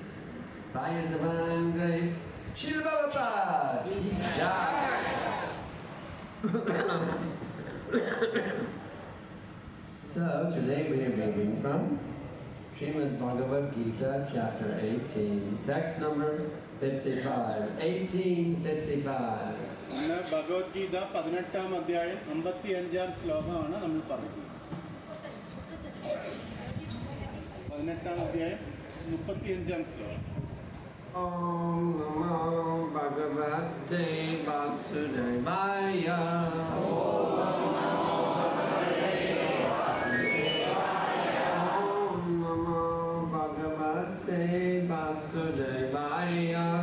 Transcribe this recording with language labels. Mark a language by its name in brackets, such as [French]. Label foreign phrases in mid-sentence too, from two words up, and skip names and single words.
[English] By His Divine Grace, Srila Prabhupada [Hindi] की जय. [English] So, today we are reading from Srimad Bhagavad Gita, chapter 18, text number 55, 1855. [Malayalam] ഭഗവത്ഗീത 18-ാം അധ്യായം 55-ാം ശ്ലോകമാണ് നമ്മൾ പറയുന്നത്. 18-ാം അധ്യായം 35-ാം ശ്ലോകം. [Sanskrit] ॐ नमो भगवते वासुदेवाय. ॐ नमो भगवते वासुदेवाय.